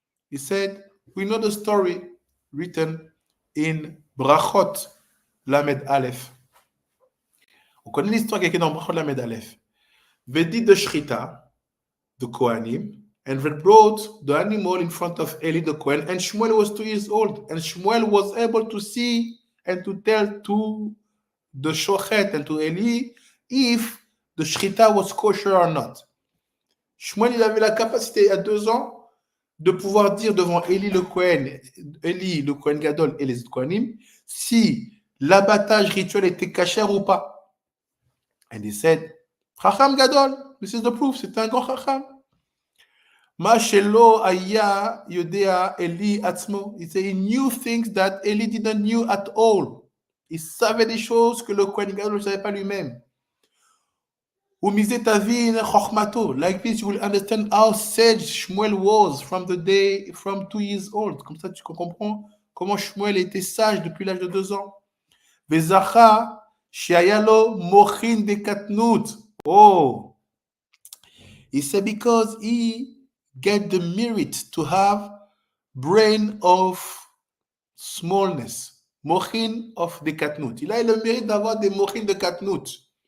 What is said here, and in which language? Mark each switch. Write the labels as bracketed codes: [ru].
[en] He said, we know the story written in Brachot Lamed Aleph. [fr] On connaît l'histoire qui est dans Brachot Lamed Aleph. [en] Vedit de Shrita, the Kohanim, and they brought the animal in front of Eli the Kohen, and Shmuel was 2 years old, and Shmuel was able to see and to tell to the Shochet and to Eli if the Shrita was kosher or not. [fr] Shmuel, il avait la capacité à 2 ans de pouvoir dire devant Eli le Kohen Gadol et les Kohanim si l'abattage rituel était kasher ou pas. [en] And he said, Chacham Gadol, this is the proof, [fr] c'est un grand Chacham. [he] Ma shelo aya yodea Eli atzmo. [en] He said he knew things that Eli didn't knew at all. [fr] Il savait des choses que le Kohen Gadol ne savait pas lui-même. [en] Like this, you will understand how sage Shmuel was from 2 years old. [fr] Comme ça, tu comprends comment Shmuel était sage depuis l'âge de 2 ans. [he] Vezacha shiayalo mochin de katnut. [en] Oh, he said because he get the merit to have brain of smallness, mochin of the katnut. [fr] Il a le mérite d'avoir des mochin de katnut.